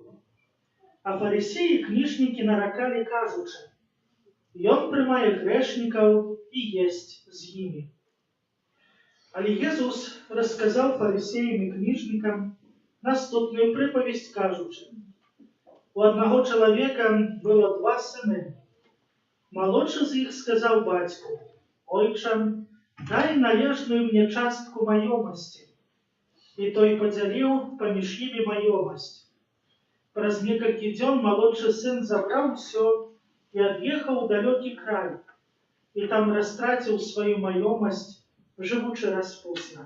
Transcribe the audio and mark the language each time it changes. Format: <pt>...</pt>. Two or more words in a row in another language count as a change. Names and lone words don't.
<uk>А фарисеї і книжники наракали, кажучи: «Ён приймає грешників і єсть з ними». Але Єзус розказав фарисеям і книжникам наступну приповість, кажучи: «У одного чоловіка було два сини. Молодший з їх сказав батьку:</uk> <be>Ойче, дай належную мне частку маёмасці. І той подзяліў паміж імі маёмасць. Праз некалькі дзён малодшы сын забраў усё і ад'ехаў у далёкі край, і там растраціў сваю маёмасць, жывучы распусна.</be>